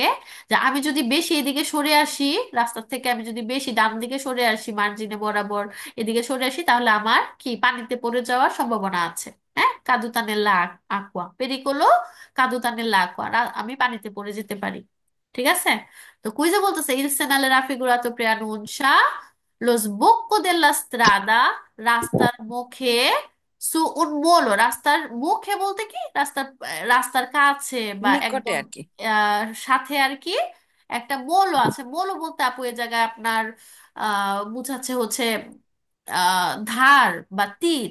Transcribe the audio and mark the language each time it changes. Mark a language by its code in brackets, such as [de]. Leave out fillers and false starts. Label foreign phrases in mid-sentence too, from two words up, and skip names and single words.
[bn] যে আমি যদি বেশি এদিকে সরে আসি রাস্তার থেকে, আমি যদি বেশি ডান দিকে সরে আসি মার্জিনে বরাবর এদিকে সরে আসি, তাহলে আমার কি পানিতে পড়ে যাওয়ার সম্ভাবনা আছে। হ্যাঁ, [it] caduta nell'acqua pericolo, caduta nell'acqua, [bn] আমি পানিতে পড়ে যেতে পারি। ঠিক আছে, তো কুইজে বলতেছে [it] il segnale raffigurato preannuncia lo sbocco della strada, [bn] রাস্তার মুখে, [it] su un molo, [bn] রাস্তার মুখে বলতে কি রাস্তার রাস্তার কাছে বা নিকটে একদম আর কি। সাথে আর কি একটা মোলো আছে। মোলো বলতে আপু এই জায়গায় আপনার বুঝাচ্ছে হচ্ছে ধার বা তীর।